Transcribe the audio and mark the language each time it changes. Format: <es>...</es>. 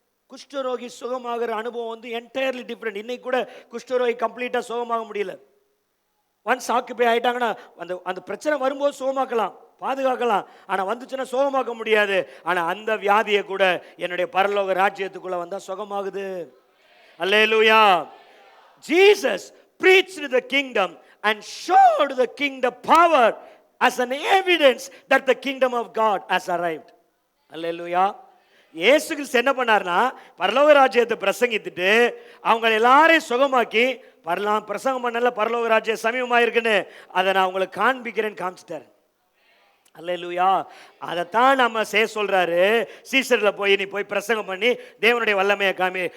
<ta>குஷ்டரோகி சுகமாகிற அனுபவம் வந்து என்டையர்லி டிஃப்ரெண்ட். இன்னைக்கு கூட குஷ்டரோகி கம்ப்ளீட்டா சுகமாக முடியல. ஒன்ஸ் ஆக்குபை ஆயிட்டாங்கன்னா அந்த பிரச்சனை வரும்போது சுகமாக்கலாம், பாதுகாக்கலாம், ஆனா வந்துச்சுன்னா சுகமாக்க முடியாது. ஆனா அந்த வியாதியை கூட என்னுடைய பரலோக ராஜ்யத்துக்குள்ள வந்தா சுகமாகுது. அல்லேலூயா.</ta> <en>Jesus preached the kingdom and showed the kingdom power as an evidence that the kingdom of God has arrived.</en> <ta>அல்லேலூயா. இயேசு கிறிஸ்து என்ன பண்ணார்னா பரலோக ராஜ்யத்தை பிரசங்கித்துட்டு அவங்க எல்லாரையும் சுகமாக்கி, பிரசங்கம் பண்ணல பரலோக ராஜ்யம் சமீபமா இருக்குன்னு அதை நான் உங்களுக்கு காண்பிக்கிறேன்னு காமிச்சிட்டாரு. அல்லேலூயா. அதைத்தான் நம்ம செய்ய சொல்றாரு. சீசர்ல போய் நீ போய் பிரசங்கம் பண்ணி தேவனுடைய வல்லமையை காமி.</ta>